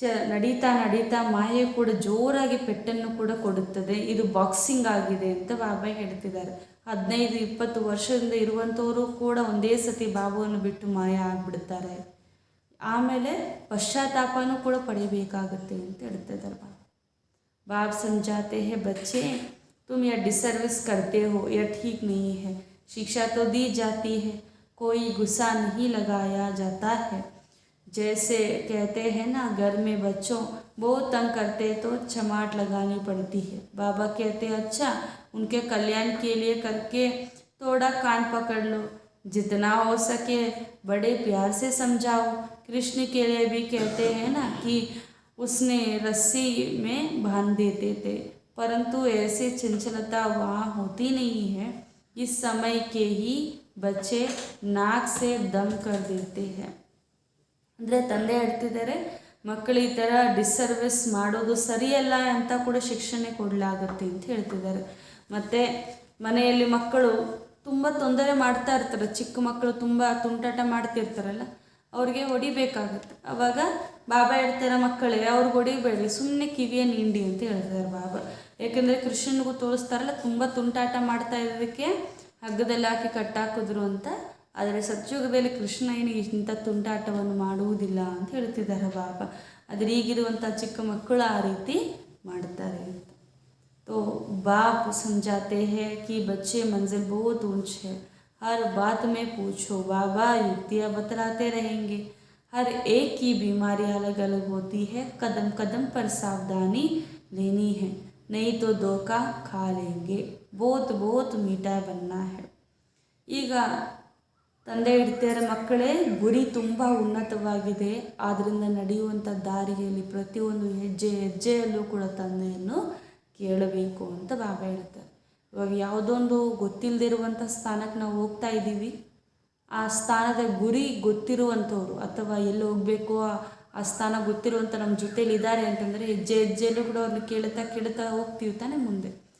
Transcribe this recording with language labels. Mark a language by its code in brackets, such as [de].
[kn] ನಡೀತಾ ನಡೀತಾ ಮಾಯೆ ಕೂಡ ಜೋರಾಗಿ ಪೆಟ್ಟನ್ನು ಕೂಡ ಕೊಡುತ್ತದೆ. ಇದು ಬಾಕ್ಸಿಂಗ್ ಆಗಿದೆ ಅಂತ ಬಾಬಾ ಹೇಳ್ತಿದ್ದಾರೆ. 15-20 ವರ್ಷದಿಂದ ಇರುವಂಥವರು ಕೂಡ ಒಂದೇ ಸತಿ ಬಾಬುವನ್ನು ಬಿಟ್ಟು ಮಾಯ ಆಗಿಬಿಡ್ತಾರೆ. ಆಮೇಲೆ ಪಶ್ಚಾತ್ತಾಪನೂ ಕೂಡ ಪಡಿಬೇಕಾಗುತ್ತೆ ಅಂತ ಹೇಳ್ತಿದ್ದಾರೆ ಬಾಬಾ. [hi] बाप समझाते हैं, बच्चे तुम यह डिसर्विस करते हो, यह ठीक नहीं है। शिक्षा तो दी जाती है, कोई गुस्सा नहीं लगाया जाता है। जैसे कहते हैं ना, घर में बच्चों बहुत तंग करते तो चमाट लगानी पड़ती है। बाबा कहते हैं, अच्छा उनके कल्याण के लिए करके थोड़ा कान पकड़ लो, जितना हो सके बड़े प्यार से समझाओ। कृष्ण के लिए भी कहते हैं ना कि उसने रस्सी में बांध देते थे, परंतु ऐसे चंचलता वहाँ होती नहीं है। इस समय के ही बच्चे नाक से दम कर देते हैं. [kn] ಅಂದರೆ ತಂದೆ ಹೇಳ್ತಿದ್ದಾರೆ, ಮಕ್ಕಳು ಈ ಥರ ಡಿಸ್ಸರ್ವಿಸ್ ಮಾಡೋದು ಸರಿಯಲ್ಲ ಅಂತ ಕೂಡ ಶಿಕ್ಷಣೆ ಕೊಡಲಾಗುತ್ತೆ ಅಂತ ಹೇಳ್ತಿದ್ದಾರೆ. ಮತ್ತು ಮನೆಯಲ್ಲಿ ಮಕ್ಕಳು ತುಂಬ ತೊಂದರೆ ಮಾಡ್ತಾ ಇರ್ತಾರೆ. ಚಿಕ್ಕ ಮಕ್ಕಳು ತುಂಬ ತುಂಟಾಟ ಮಾಡ್ತಿರ್ತಾರಲ್ಲ, ಅವ್ರಿಗೆ ಹೊಡಿಬೇಕಾಗುತ್ತೆ. ಆವಾಗ ಬಾಬಾ ಹೇಳ್ತಾರೆ, ಮಕ್ಕಳೇ ಅವ್ರಿಗೆ ಹೊಡಿಬೇಡಿ, ಸುಮ್ಮನೆ ಕಿವಿಯನ್ನು ಹಿಂಡಿ ಅಂತ ಹೇಳ್ತಾರೆ ಬಾಬಾ. ಏಕೆಂದರೆ ಕೃಷ್ಣನಿಗೂ ತೋರಿಸ್ತಾರಲ್ಲ, ತುಂಬ ತುಂಟಾಟ ಮಾಡ್ತಾ ಇರೋದಕ್ಕೆ ಹಗ್ಗದಲ್ಲಿ ಹಾಕಿ ಕಟ್ಟಾಕಿದ್ರು ಅಂತ. ಆದರೆ ಸತ್ಯುಗದಲ್ಲಿ ಕೃಷ್ಣ ಏನು ಇಂಥ ತುಂಟಾಟವನ್ನು ಮಾಡುವುದಿಲ್ಲ ಅಂತ ಹೇಳ್ತಿದ್ದಾರೆ ಬಾಬಾ. ಆದರೆ ಈಗಿರುವಂಥ ಚಿಕ್ಕ ಮಕ್ಕಳು ಆ ರೀತಿ ಮಾಡ್ತಾರೆ ಅಂತ. [hi] तो बाप समझाते हैं कि बच्चे मंजिल बहुत ऊंच है, हर बात में पूछो, बाबा युक्तियाँ बतलाते रहेंगे। हर एक की बीमारी अलग अलग होती है, कदम कदम पर सावधानी लेनी है, नहीं तो धोखा खा लेंगे, बहुत बहुत मीठा बनना है. [kn] ಈಗ ತಂದೆ ಹೇಳ್ತಾರೆ, ಮಕ್ಕಳೇ ಗುರಿ ತುಂಬ ಉನ್ನತವಾಗಿದೆ, ಆದ್ದರಿಂದ ನಡೆಯುವಂಥ ದಾರಿಯಲ್ಲಿ ಪ್ರತಿಯೊಂದು ಹೆಜ್ಜೆಯಲ್ಲೂ ಕೂಡ ತಂದೆಯನ್ನು ಕೇಳಬೇಕು ಅಂತ ಬಾಬಾ ಹೇಳ್ತಾರೆ. ಇವಾಗ ಯಾವುದೊಂದು ಗೊತ್ತಿಲ್ಲದಿರುವಂಥ ಸ್ಥಾನಕ್ಕೆ ನಾವು ಹೋಗ್ತಾ ಇದ್ದೀವಿ, ಆ ಸ್ಥಾನದ ಗುರಿ ಗೊತ್ತಿರುವಂಥವ್ರು ಅಥವಾ ಎಲ್ಲಿ ಹೋಗಬೇಕು ಆ ಸ್ಥಾನ ಗೊತ್ತಿರುವಂಥ ನಮ್ಮ ಜೊತೇಲಿ ಇದ್ದಾರೆ ಅಂತಂದರೆ ಹೆಜ್ಜೆಯಲ್ಲೂ ಕೂಡ ಅವ್ರನ್ನ ಕೇಳ್ತಾ ಹೋಗ್ತೀವಿ ತಾನೇ ಮುಂದೆ.